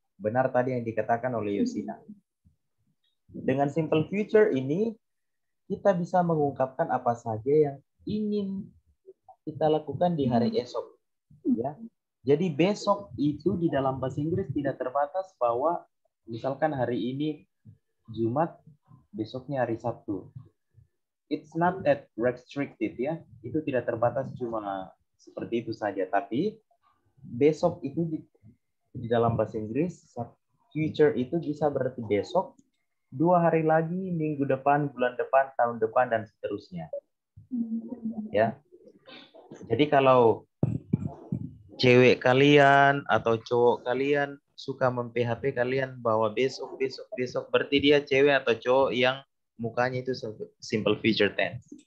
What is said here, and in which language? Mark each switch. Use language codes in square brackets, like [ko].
[id] Benar tadi yang dikatakan oleh Yosina. Dengan simple future ini, kita bisa mengungkapkan apa saja yang ingin kita lakukan di hari esok. Ya. Jadi besok itu di dalam bahasa Inggris tidak terbatas bahwa misalkan hari ini Jumat, besoknya hari Sabtu. [en] It's not that restricted ya. [id] Itu tidak terbatas cuma seperti itu saja. Tapi besok itu di dalam bahasa Inggris, future itu bisa berarti besok, 2 hari lagi, minggu depan, bulan depan, tahun depan, dan seterusnya. Ya. Jadi kalau cewek kalian atau cowok kalian suka mem-PHP kalian bahwa besok, berarti dia cewek atau cowok yang mukanya itu simple future tense.